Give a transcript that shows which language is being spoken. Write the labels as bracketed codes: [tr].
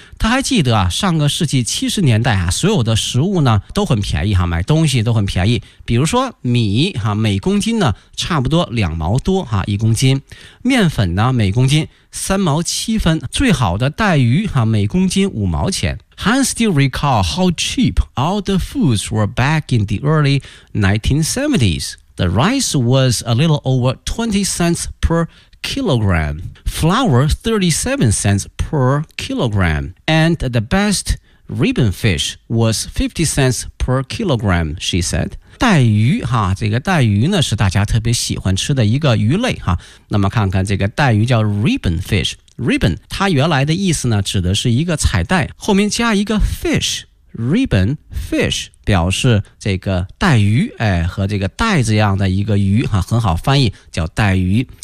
[zh] 她还记得啊，上个世纪70年代啊，所有的食物呢都很便宜哈，买东西都很便宜。比如说米哈，每公斤呢差不多2毛多哈，一公斤。面粉呢，每公斤3毛7分。最好的带鱼哈，每公斤5毛钱。 [en] Han still recall how cheap all the foods were back in the early 1970s. The rice was a little over 20 cents per kilogram. Flour 37 cents per kilogram. And the best ribbon fish was 50 cents per kilogram, she said. [zh] 带鱼哈，这个带鱼呢是大家特别喜欢吃的一个鱼类哈。那么看看这个带鱼叫 ribbon fish， ribbon 它原来的意思呢指的是一个彩带，后面加一个 fish， ribbon fish 表示这个带鱼，哎，和这个带子样的一个鱼哈，很好翻译叫带鱼。